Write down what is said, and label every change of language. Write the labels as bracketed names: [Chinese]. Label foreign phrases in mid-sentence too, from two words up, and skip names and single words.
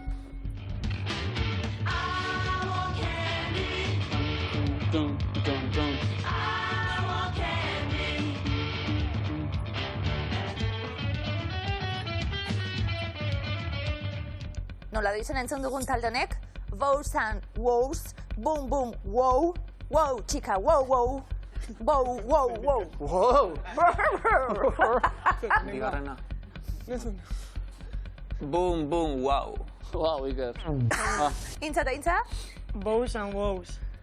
[Basque] Dun, dun, dun. Nola doizen entzun dugun talde honek? Wows and wows, boom, boom, wow, wow, txika, wow, wow, wow, wow, wow. Wow! Bigarrena. Boom, boom, wow. Wow, Iker. Intza eta intza, Bows and wows.